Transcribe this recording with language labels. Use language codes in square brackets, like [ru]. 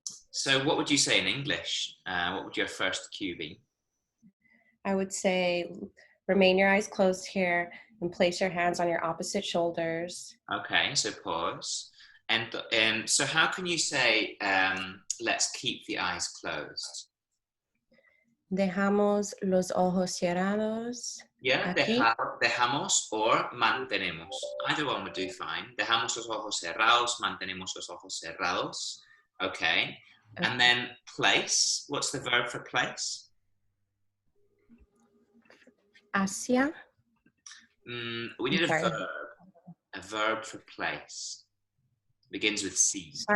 [en] So what would you say in English? What would your first cue be? I would say remain your eyes closed here and place your hands on your opposite shoulders. Okay, so pause. And so how can you say, let's keep the eyes closed? [es] Dejamos los ojos cerrados. [en] Yeah, [es] Aquí. dejamos [en] or [es] mantenemos. [en] Either one would do fine. [es] Dejamos los ojos cerrados, mantenemos los ojos cerrados. [en] Okay. And then place. What's the verb for place? [es] Hacia. [en] We need Sorry. a verb for place. Begins with C.